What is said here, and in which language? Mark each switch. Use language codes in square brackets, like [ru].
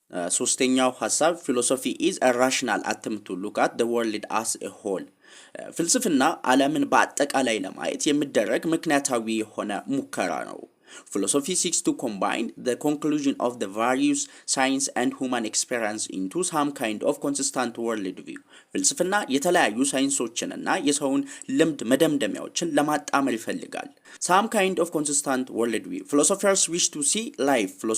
[am] ሶስተኛው ሐሳብ [en] philosophy is a rational attempt to look at the world as a whole [am] ፍልስፍና ዓለምን በአጠቃላይ ለማየት የሚደረግ ምክንያታዊ የሆነ ሙከራ ነው። [en] Philosophy seeks to combine the conclusion of the various science and human experience into some kind of consistent worldview. [am] ፍልስፍና የተለያዩ ሳይንሶችንና የሰውን ልምድ መደምደሚያዎችን ለማጣመር ይፈልጋል። [en] Some kind of consistent worldview. Philosophers wish to see life.